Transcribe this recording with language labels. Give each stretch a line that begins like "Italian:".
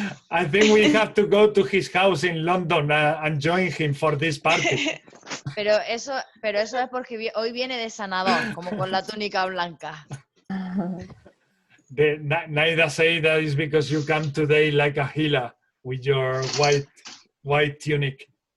English: I think we have to go to his house in London and join him for this party.
Spanish: Pero eso es porque hoy viene de sanador, como con la túnica blanca.
English: Naida say that is because you come today like a healer with your white tunic.